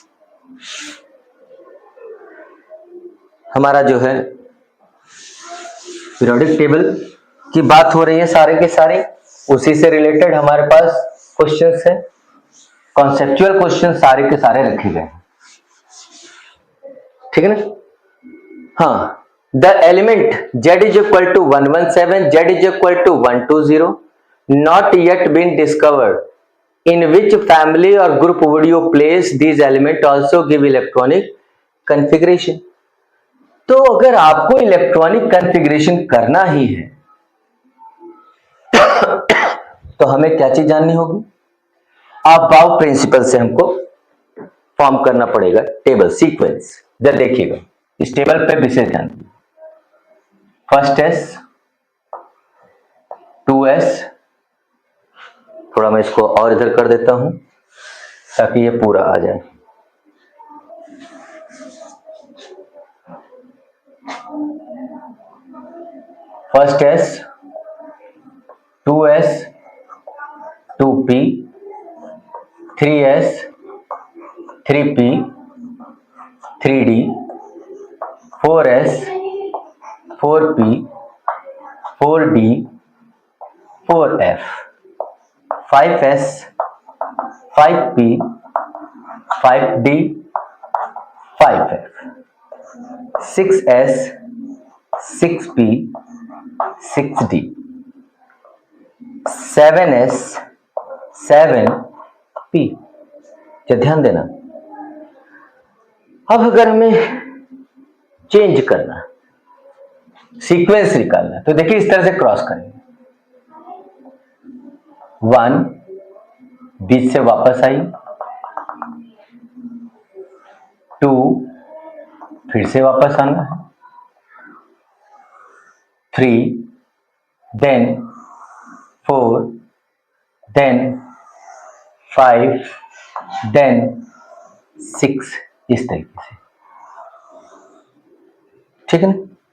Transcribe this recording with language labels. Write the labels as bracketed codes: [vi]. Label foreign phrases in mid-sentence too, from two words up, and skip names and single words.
[hi] हमारा जो है [en] periodic table [hi] की बात हो रही है सारे के सारे, उसी से रिलेटेड हमारे पास क्वेश्चंस है, [en] conceptual question [hi] सारे के सारे रखे गए हैं, ठीक है ना। हाँ, [en] The element z is equal to 117, z is equal to 120, not yet been discovered. In which family or group would you place these element? Also give electronic configuration. [hi] तो अगर आपको [en] electronic configuration [hi] करना ही है तो हमें क्या चीज जाननी होगी? अबाव प्रिंसिपल से हमको फॉर्म करना पड़ेगा [en] table sequence. [hi] जब देखिएगा इस टेबल पे विशेष ध्यान, [en] first s, [hi] 2s, थोड़ा मैं इसको और इधर कर देता हूं ताकि ये पूरा आ जाए, [en] first s, 2s, 2p, 3s, 3p, 3d, 4s, 4p, 4d, 4f, 5s, 5p, 5d, 5f, 6s, 6p, 6d, 7s, 7p। [hi] क्या ध्यान देना, अब अगर हमें चेंज करना, सीक्वेंस निकालना, तो देखिए इस तरह से क्रॉस करेंगे, 1 बीच से वापस आई, 2 फिर से वापस आना है, 3 देन 4 देन 5 देन 6, इस तरीके से, ठीक है ना।